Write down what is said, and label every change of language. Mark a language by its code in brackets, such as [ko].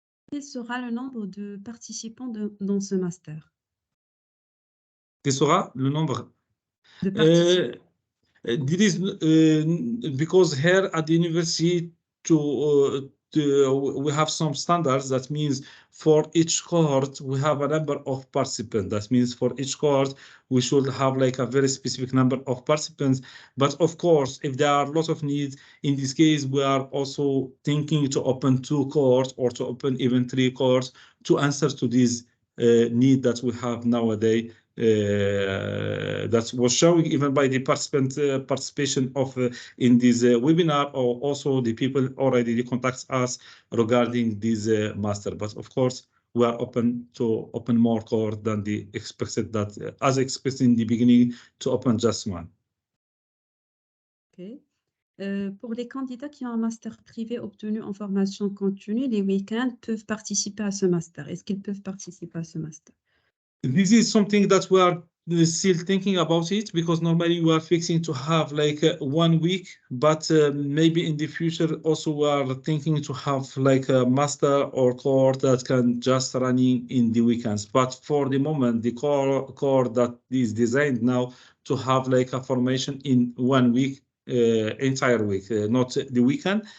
[fr] Quel sera le nombre de participants dans ce master? Quel sera le nombre de participants? [en] This is because here at the university we have some standards. That means for each cohort we have a number of participants. That means for each cohort we should have like a very specific number of participants. But of course, if there are lots of needs, in this case we are also thinking to open 2 cohorts or to open even 3 cohorts to answer to this need that we have nowadays. That was showing even by the participation of in this webinar, or also the people already contact us regarding this master. But of course, we are open to open more cohort than the expected that as expected in the beginning to open just one. Okay. [fr] Pour les candidats qui ont un master privé obtenu en formation continue, les week-ends peuvent participer à ce master. Est-ce qu'ils peuvent participer à ce master? [en] This is something that we are still thinking about it, because normally we are fixing to have like 1 week, but maybe in the future also we are thinking to have like a master or course that can just running in the weekends. But for the moment, the core that is designed now to have like a formation in 1 week, entire week, not the weekend.